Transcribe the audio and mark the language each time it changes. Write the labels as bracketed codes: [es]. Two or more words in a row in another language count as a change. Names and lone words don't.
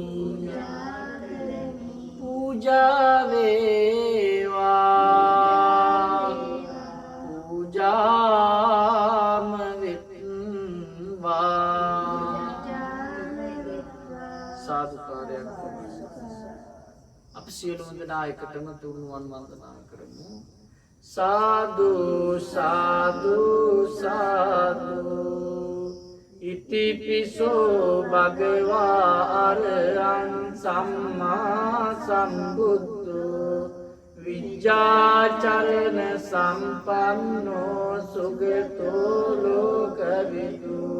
[si] පූජා වේවා පූජාම වෙත්වා සාදුකාරයක් අප සියලුම දෙනා එකටම තුනුවන් වන්දනා කරමු සාදු සාදු සාදු [pi] ඉතිපිසෝ භගවා අරහං සම්මා සම්බුද්ධෝ විජ්ජාචරණ සම්පන්නෝ සුගතෝ ලෝකවිදු